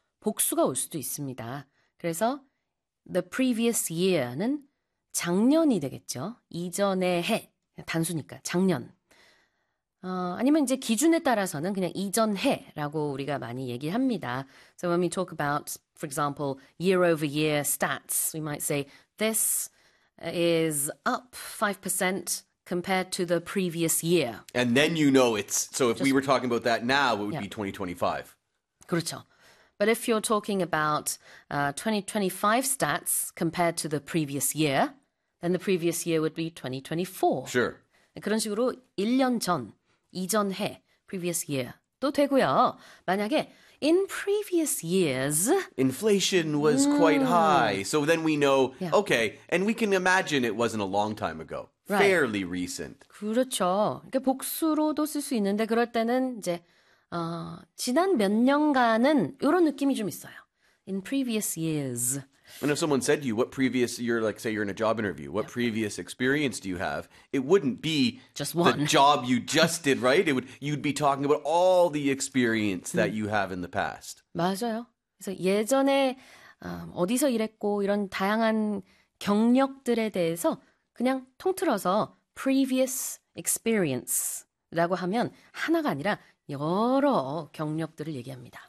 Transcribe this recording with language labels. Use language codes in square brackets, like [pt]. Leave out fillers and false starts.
[ko] 복수가 올 수도 있습니다. 그래서 [en] the previous year [ko] 는 작년이 되겠죠. 이전의 해. 단수니까 작년. 아니면 이제 기준에 따라서는 그냥 이전 해라고 우리가 많이 얘기합니다. [en] So when we talk about, for example, year over year stats, we might say this is up 5% compared to the previous year. And then it's so if Just, we were talking about that now, it would be 2025. [ko] 그렇죠. [en] But if you're talking about 2025 stats compared to the previous year, then the previous year would be 2024. Sure. [ko] 그런 식으로 1년 전, 이전 해, [en] previous year [ko] 도 되고요. 만약에 [en] in previous years, Inflation was quite high. So then we know, okay, and we can imagine it wasn't a long time ago. Fairly recent. [ko] 그렇죠. 그러니까 복수로도 쓸수 있는데 그럴 때는 이제 지난 몇 년간은 이런 느낌이 좀 있어요. [en] In previous years. And if someone said to you, what previous, you're like, say you're in a job interview, what previous experience do you have? It wouldn't be Just the job you just did, right? You'd be talking about all the experience that you have in the past. [ko] 맞아요. 그래서 예전에 어디서 일했고 이런 다양한 경력들에 대해서 그냥 통틀어서 [en] previous experience [ko] 라고 하면 하나가 아니라 여러 경력들을 얘기합니다.